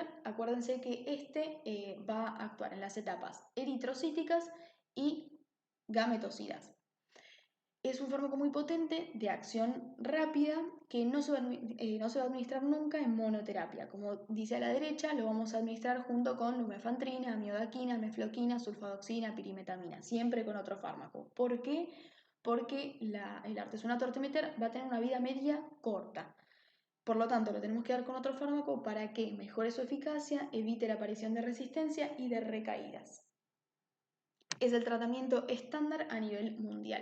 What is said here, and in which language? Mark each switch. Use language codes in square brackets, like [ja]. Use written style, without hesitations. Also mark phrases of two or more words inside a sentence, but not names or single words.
[es] Acuérdense que va a actuar en las etapas eritrocíticas y gametocidas. Es un fármaco muy potente, de acción rápida, que no se va a administrar nunca en monoterapia. Como dice a la derecha, lo vamos a administrar junto con lumefantrina, amiodaquina, mefloquina, sulfadoxina, pirimetamina, siempre con otro fármaco. ¿Por qué? Porque el artesunato artemeter va a tener una vida media corta. Por lo tanto, lo tenemos que dar con otro fármaco para que mejore su eficacia, evite la aparición de resistencia y de recaídas. Es el tratamiento estándar a nivel mundial.